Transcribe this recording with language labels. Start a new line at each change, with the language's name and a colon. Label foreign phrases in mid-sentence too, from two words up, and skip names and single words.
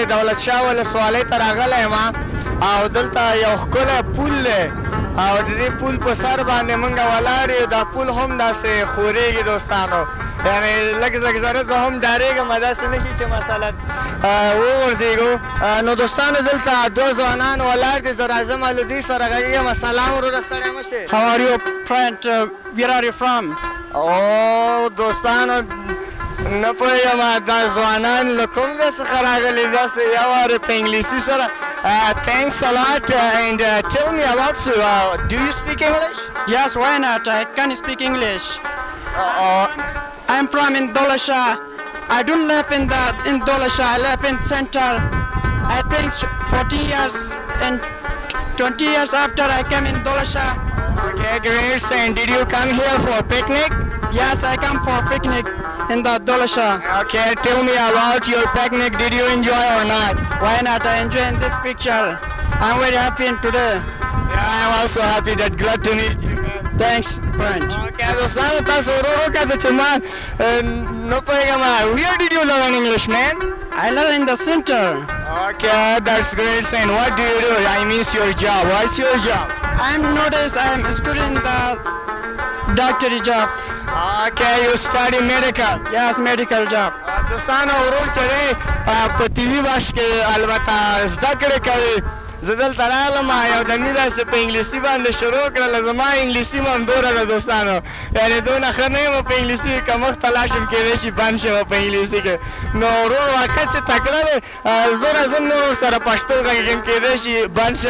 Pashto: دولت شاه ولسوالۍ ته راغلی یم او دلته یو ښکلی پول دی او د دې پول په سر باندې موږ ولاړ یو. دا پول هم داسې ښورېږي دوستانو، یعنې لږ زره زه هم ډارېږم داسې نه شي چې مثلا وغورځېږو. نو دوستانو، دلته دوه ځوانان ولاړ دي، زه راځم او له دوی سره غږېږم. سلام وروره، ستړی مه شئ.
English: How are you friend? Where are you from?
Pashto: او دوستانو، نه پوهېږم دا ځوانان له کوم ځای څخه راغلي، داسې یو وارې په انګلیسي سره.
English: Thanks a lot and tell me about you. Do you speak English? Yes, why not? I can speak English. I'm from Indonesia. I don't live in Indonesia. I live in center. I think 40 years and 20 years after I came in Indonesia. Okay, great. And did you come here for a picnic? Yes, I come for a picnic in the Indonesia. Okay, tell me about your picnic. Did you enjoy or not? Why not? I enjoy this picture. I'm very happy today. Yeah, I'm also happy. That glad to meet you. Thanks, friend.
Pashto: Okay, دوستانو، تاسو ورو وکړه چې ما نه پوهېږم.
English: Where did you learn English, man? I learn in the center. Okay, that's great. And what do you do? I miss your job. What's your job? I'm a student in the doctorate job. Okay, you study medical. Yes, medical job.
Pashto: دوستانو، ورور چې دی په طبي بخش کې البته زده کړې کوي. زه دلته راغلم یو دمې داسې په انګلیسي باندې شروع کړله. زما انګلیسي هم همدوره ده دوستانو، یعنې دونه ښه نه یم په انګلیسي. که مخ ته لاړ شم کېدای شي بند شم په انګلیسي کې. نو ورور واقع چې تکړه دی، زه راځم نور ورسره پښتو غږېږم، کېدای شي بند شم.